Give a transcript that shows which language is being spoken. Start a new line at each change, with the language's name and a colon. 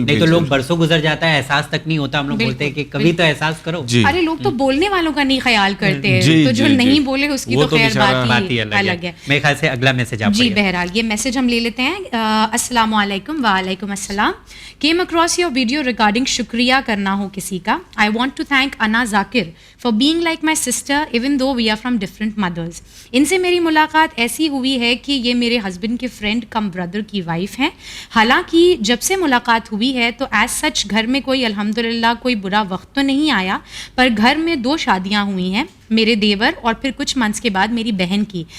Urdu: نہیں تو لوگ برسوں گزر جاتا ہے احساس تک نہیں ہوتا. ہم لوگ بولتے ہیں کہ کبھی تو احساس کرو. ارے لوگ تو بولنے والوں کا نہیں خیال کرتے، تو جو نہیں بولے اس کی تو خیر بات ہی الگ ہے. میرے خیال سے اگلا میسج آپ جی بہرحال یہ میسج ہم لے لیتے ہیں. السلام علیکم. وعلیکم السلام.
English: came across your video regarding
Urdu: شکریہ کرنا ہو کسی کا.
English: I want to thank Ana Zakir for being like my sister even though we are from different mothers.
Urdu: ان سے میری ملاقات ایسی ہوئی ہے کہ یہ میرے ہسبینڈ کے فرینڈ کم بردر کی وائف ہیں. حالانکہ جب سے ملاقات ہوئی ہے تو ایز سچ گھر میں کوئی الحمدللہ کوئی برا وقت تو نہیں آیا، پر گھر میں 2 شادیاں ہوئی ہیں، میرے دیور اور پھر کچھ منتھس کے بعد میری بہن کی.